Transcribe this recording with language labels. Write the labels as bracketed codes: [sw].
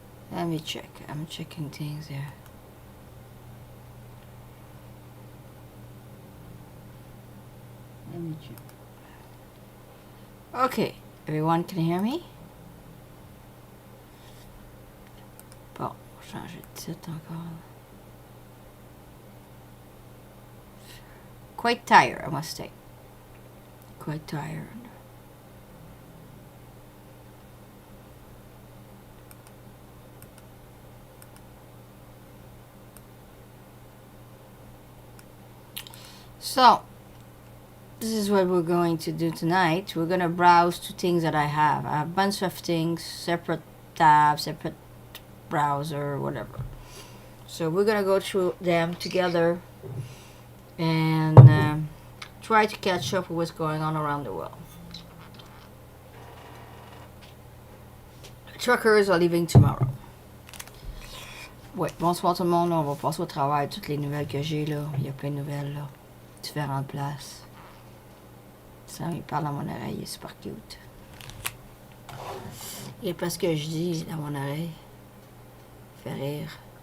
[en] Let me check. I'm checking things here. Let me check. Okay, everyone can hear me? [fr] Bon, on va changer de titre encore. [en] Quite tired, I must say. Quite tired. So, this is what we're going to do tonight. We're going to browse to things that I have. I have a bunch of things, separate tabs, separate browser, whatever. So we're going to go through them together and try to catch up with what's going on around the world. Truckers are leaving tomorrow. [fr] Ouais, bonsoir tout le monde. On va passer au travail toutes les nouvelles que j'ai là. Il y a plein de nouvelles là. Différentes places. Ça, il parle dans mon oreille, il est super cute. Il y a pas ce que je dis dans mon oreille. Il fait rire.